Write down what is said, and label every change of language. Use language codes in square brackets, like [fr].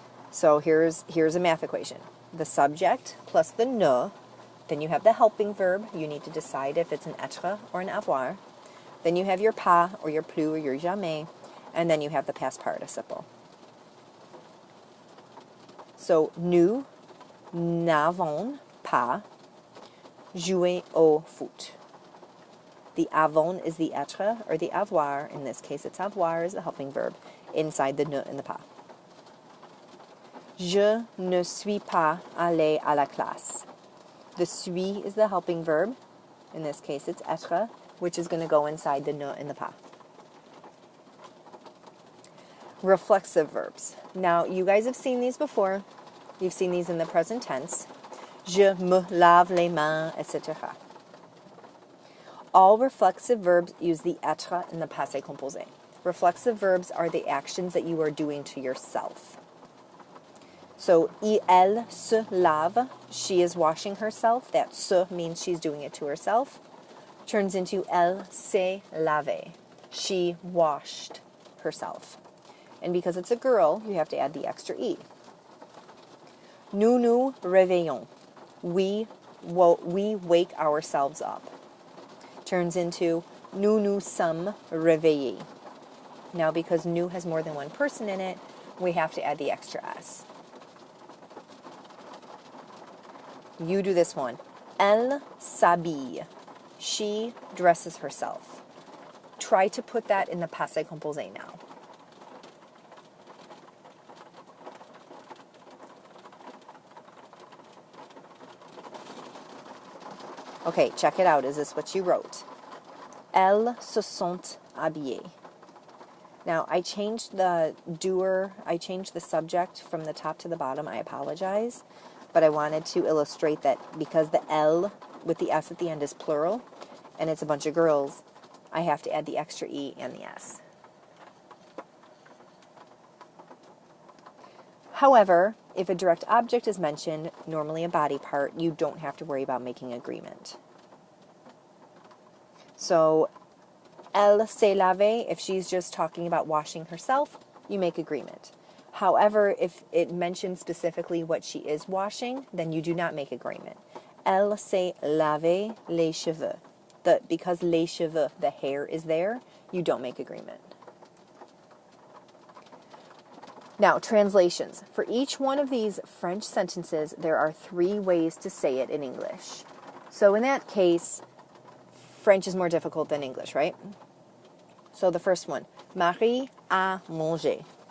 [en] So here's a math equation. The subject plus the ne, then you have the helping verb. You need to decide if it's an être or an avoir. Then you have your pas or your plus or your jamais, and then you have the past participle. [fr] So, nous n'avons pas joué au foot. [en] The avons is the être or the avoir. In this case, it's avoir is the helping verb inside the ne and the pas. [fr] Je ne suis pas allé à la classe. [en] The suis is the helping verb. In this case, it's être, which is going to go inside the ne and the pas. Reflexive verbs. Now, you guys have seen these before. You've seen these in the present tense. [fr] Je me lave les mains, [en] etc. All reflexive verbs use the être in the passé composé. Reflexive verbs are the actions that you are doing to yourself. So, [fr] elle se lave, [en] she is washing herself. That se means she's doing it to herself. Turns into [fr] elle s'est lavée, [en] she washed herself. And because it's a girl, you have to add the extra E. [fr] Nous nous réveillons. [en] We wake ourselves up. Turns into [fr] nous nous sommes réveillés. [en] Now, because nous has more than one person in it, we have to add the extra S. You do this one. [fr] Elle s'habille. [en] She dresses herself. Try to put that in the passé composé now. Okay, check it out. Is this what you wrote? [fr] Elles se sont habillées. [en] Now, I changed the subject from the top to the bottom. I apologize. But I wanted to illustrate that because the L with the S at the end is plural, and it's a bunch of girls, I have to add the extra E and the S. However, if a direct object is mentioned, normally a body part, you don't have to worry about making agreement. So, [fr] elle s'est lavée, [en] if she's just talking about washing herself, you make agreement. However, if it mentions specifically what she is washing, then you do not make agreement. [fr] Elle s'est lavé les cheveux. [en] Because [fr] les cheveux, [en] the hair is there, you don't make agreement. Now, translations. For each one of these French sentences, there are 3 ways to say it in English. So in that case, French is more difficult than English, right? So the first one, [fr] Marie a mangé.